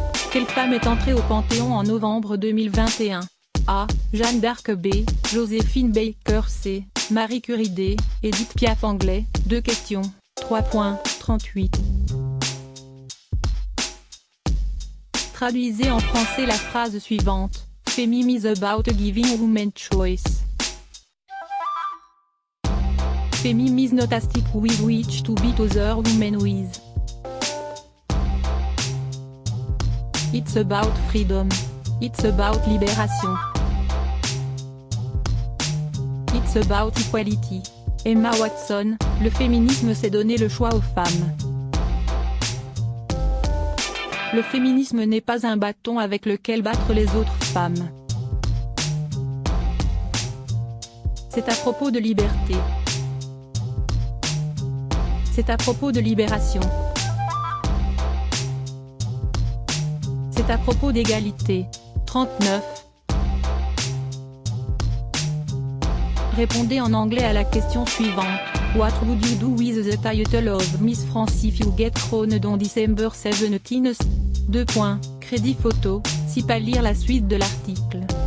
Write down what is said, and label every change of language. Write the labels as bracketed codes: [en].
[fr] Quelle femme est entrée au Panthéon en novembre 2021? A. Jeanne d'Arc. B. Joséphine Baker. C. Marie Curie. D. Edith Piaf. Anglais, 2 questions, 3.38. Traduisez en français la phrase suivante. [en] Feminism is about giving women choice. Feminism is not a stick with which to beat other women with. It's about freedom. It's about libération. It's about equality. [fr] Emma Watson, le féminisme c'est donner le choix aux femmes. Le féminisme n'est pas un bâton avec lequel battre les autres femmes. C'est à propos de liberté. C'est à propos de libération. C'est à propos d'égalité. 39. Répondez en anglais à la question suivante. [en] What would you do with the title of Miss France if you get crowned on December 17th? 2 points. [fr] Crédit photo, si pas lire la suite de l'article.